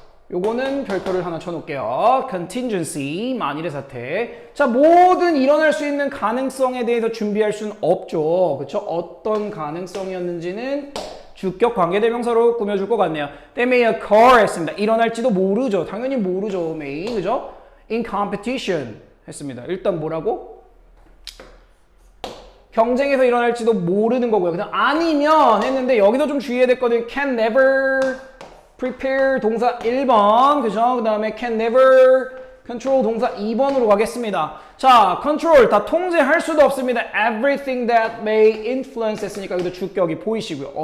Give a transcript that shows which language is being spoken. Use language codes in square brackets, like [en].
[ko] 요거는 별표를 하나 쳐놓을게요. contingency, 만일의 사태. 자, 모든 일어날 수 있는 가능성에 대해서 준비할 수는 없죠. 그쵸? 어떤 가능성이었는지는 주격 관계대명사로 꾸며줄 것 같네요. [en] They may occur [ko] 했습니다. 일어날지도 모르죠. 당연히 모르죠. may, 그죠? [en] In competition [ko] 했습니다. 일단 뭐라고? 경쟁에서 일어날지도 모르는 거고요. 그냥 아니면 했는데 여기도 좀 주의해야 됐거든요. [en] Can never prepare [ko] 동사 1번, 그죠? 그 다음에 can never control 동사 2번으로 가겠습니다. 자, control 다 통제할 수도 없습니다. [en] Everything that may influence [ko] 했으니까 여기도 주격이 보이시고요.